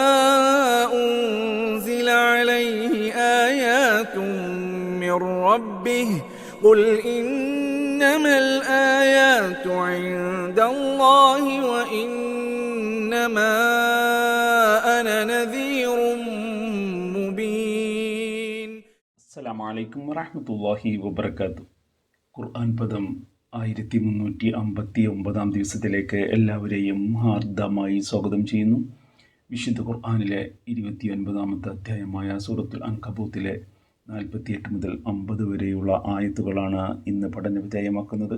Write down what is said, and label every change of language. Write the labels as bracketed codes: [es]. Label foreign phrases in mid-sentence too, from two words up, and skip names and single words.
[ar] أنزل عليه آيات من ربه قل إنما الآيات عند الله وإنما أنا نذير مبين. السلام عليكم ورحمة الله وبركاته. [ml] ഖുർആൻ പദം 1359 ദിവസത്തിലേക്ക് എല്ലാവരെയും ഹാർദമായി സ്വാഗതം ചെയ്യുന്നു. വിശുദ്ധ ഖുർആനിലെ 29ാമത്തെ അധ്യായമായ സൂറത്തുൽ അൻകബൂത്തിലെ 48 മുതൽ 50 വരെയുള്ള ആയത്തുകളാണ് ഇന്ന് പഠന വിധേയമാക്കുന്നത്.